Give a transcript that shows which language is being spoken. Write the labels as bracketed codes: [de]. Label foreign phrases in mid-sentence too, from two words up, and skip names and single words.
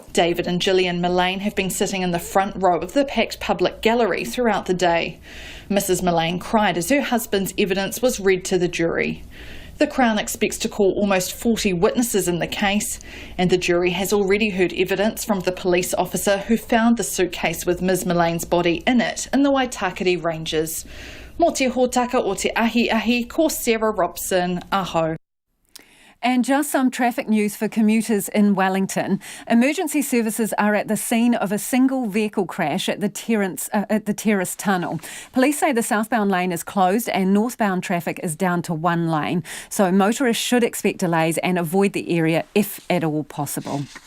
[en] David and Gillian Mullane have been sitting in the front row of the packed public gallery throughout the day. Mrs. Mullane cried as her husband's evidence was read to the jury. The Crown expects to call almost 40 witnesses in the case, and the jury has already heard evidence from the police officer who found the suitcase with Ms. Mullane's body in it in the Waitakere Ranges. [mi] Mō te hōtaka o te ahi, ko Sarah Robson, aho. [en] And just some traffic news for commuters in Wellington. Emergency services are at the scene of a single vehicle crash at the Terrace Tunnel. Police say the southbound lane is closed and northbound traffic is down to one lane. So motorists should expect delays and avoid the area if at all possible.